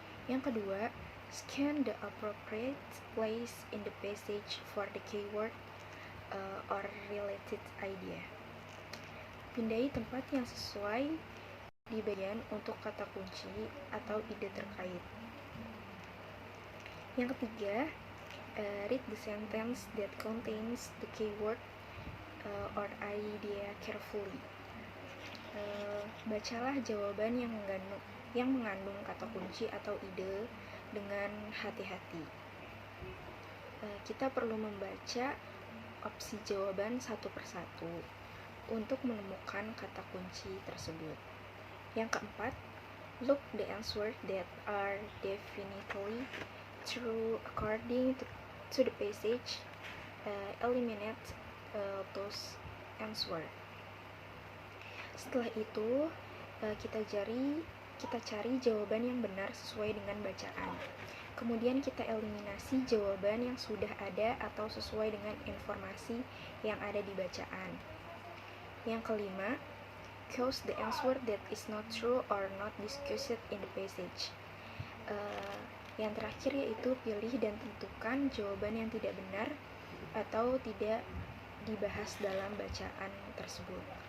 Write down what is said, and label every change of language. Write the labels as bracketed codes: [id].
[id] Yang kedua, [en] scan the appropriate place in the passage for the keyword or related idea. [id] Pindai tempat yang sesuai di bagian untuk kata kunci atau ide terkait. Yang ketiga, [en] read the sentence that contains the keyword or idea carefully. [id] Bacalah jawaban yang mengandung kata kunci atau ide dengan hati-hati. Kita perlu membaca opsi jawaban satu persatu untuk menemukan kata kunci tersebut. Yang keempat, [en] look the answers that are definitely true according to the passage. Eliminate those answers. [id] Setelah itu kita cari jawaban yang benar sesuai dengan bacaan. Kemudian kita eliminasi jawaban yang sudah ada atau sesuai dengan informasi yang ada di bacaan. Yang kelima, [en] choose the answer that is not true or not discussed in the passage. [id] Yang terakhir yaitu pilih dan tentukan jawaban yang tidak benar atau tidak dibahas dalam bacaan tersebut.